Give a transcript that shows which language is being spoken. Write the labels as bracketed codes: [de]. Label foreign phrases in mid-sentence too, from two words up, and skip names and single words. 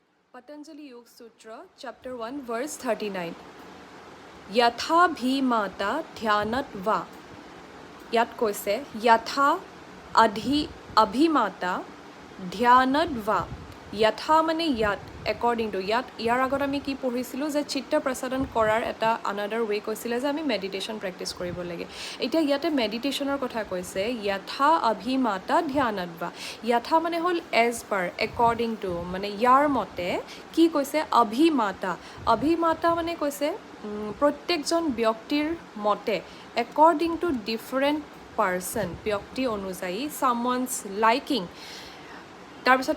[en] Patanjali Yoga Sutra, chapter 1, verse 39. [sa] यथा भिमत ध्यानात् वा. यत् কৈছে, यथा अभिमत ध्यानात् वा. यथा মানে यत्, [en] according to yat, [as] ইয়াৰ আগত আমি কি পঢ়িছিলোঁ যে চিত্ত প্ৰসাদন কৰাৰ এটা [en] another way [as] কৈছিলে যে আমি [en] meditation practice [as] কৰিব লাগে এতিয়া ইয়াতে মেডিটেশ্যনৰ কথা কৈছে [sa] यथा अभिमत ध्यानात् वा यथा [as] মানে হ'ল [en] as per according to [as] মানে ইয়াৰ মতে কি কৈছে অভিমাতা মানে কৈছে প্ৰত্যেকজন ব্যক্তিৰ মতে [en] according to different person [as] ব্যক্তি অনুযায়ী [en] someone's liking [as] তাৰপিছত